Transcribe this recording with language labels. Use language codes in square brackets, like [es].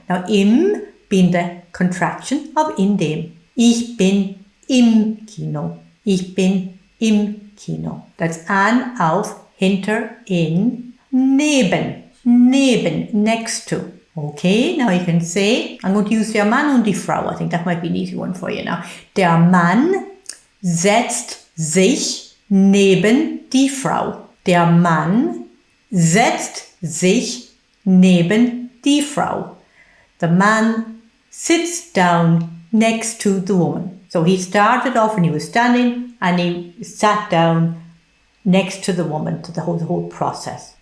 [en] Now, im being the contraction of in dem. [de] Ich bin im Kino. Ich bin im Kino. [en] That's an, auf, hinter, in, neben. Neben, next to. Okay, now you can say, I'm going to use [de] der Mann und die Frau. [en] I think that might be an easy one for you now. [de] Der Mann setzt sich neben die Frau. Der Mann setzt sich neben die Frau. [en] The man sits down next to the woman. So he started off and he was standing and he sat down next to the woman, to the whole process.